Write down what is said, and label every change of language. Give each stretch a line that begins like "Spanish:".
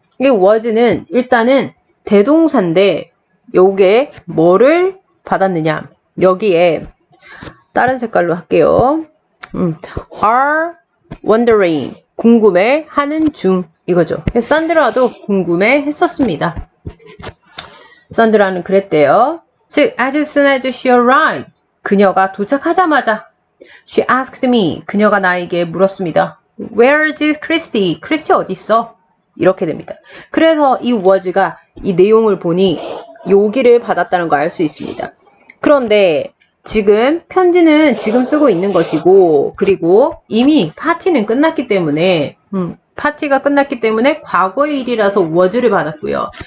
Korean: 이 was는 일단은 대동사인데 요게 뭐를 받았느냐? 여기에 다른 색깔로 할게요.
English: are wondering.
Korean: 궁금해 하는 중. 이거죠. 산드라도 궁금해 했었습니다. 산드라는 그랬대요. 즉,
English: as soon as she arrived.
Korean: 그녀가 도착하자마자
English: she asked me.
Korean: 그녀가 나에게 물었습니다.
English: Where is Christy?
Korean: 크리스티 어디 있어? 이렇게 됩니다. 그래서 이 was가 이 내용을 보니 여기를 받았다는 걸 알 수 있습니다. 그런데 지금 편지는 지금 쓰고 있는 것이고, 그리고 이미 파티는 끝났기 때문에 파티가 끝났기 때문에 과거의 일이라서 was를 받았고요.